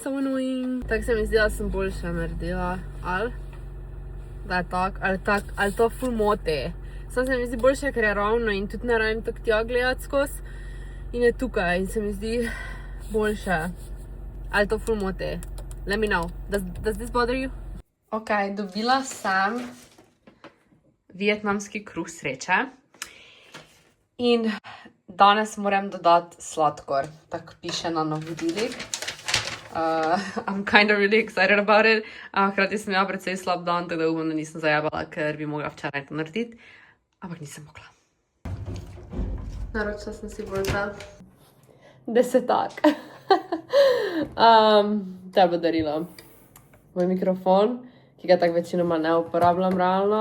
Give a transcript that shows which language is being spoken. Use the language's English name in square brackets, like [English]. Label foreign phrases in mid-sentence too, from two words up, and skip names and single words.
[Slovenian] Tako se mi zdi, da sem boljše naredila, ali? Da je ali to ful moti. Sam se mi zdi boljše, ker je ravno in tudi ne rabim tako tja gledati skozi in je tukaj in se mi zdi boljše. Ali to ful moti? [English] Let me know. Does this bother you? [Slovenian] Ok, dobila sem vietnamski kruh sreče in danes moram dodati sladkor, tako piše na navodilih. [English] I'm kind of really excited about it. [Slovenian] Hkrati sem imela precej slab dan, tako da upam, da nisem zajabala, ker bi mogla včeraj to narediti. Ampak nisem mogla. Naročila sem si borza. desetak. To bo darilo. Moj mikrofon, ki ga tako večinoma ne uporabljam realno.